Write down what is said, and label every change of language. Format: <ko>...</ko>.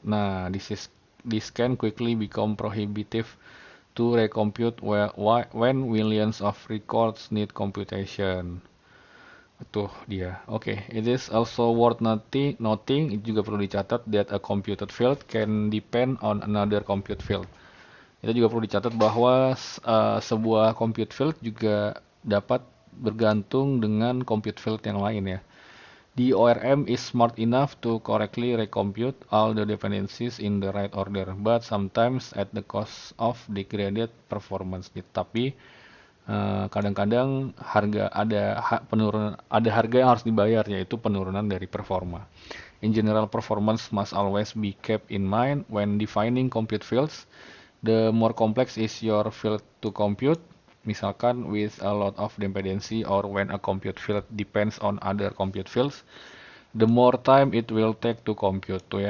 <en>Nah, this can quickly become prohibitive to recompute when millions of records need computation.</en> <id>Tuh dia.</id> <en>Oke, it is also worth noting,</en> <id>itu juga perlu dicatat</id> <en>that a computed field can depend on another compute field.</en> <id>Itu juga perlu dicatat bahwa sebuah compute field juga dapat bergantung dengan compute field yang lain ya.</id> <en>The ORM is smart enough to correctly recompute all the dependencies in the right order, but sometimes at the cost of degraded performance.</en> <id>Tapi kadang-kadang ada harga yang harus dibayar, yaitu penurunan dari performa.</id> <en>In general, performance must always be kept in mind when defining compute fields. The more complex is your field to compute, misalkan with a lot of dependency or when a compute field depends on other compute fields, the more time it will take to compute tuh ya.</en>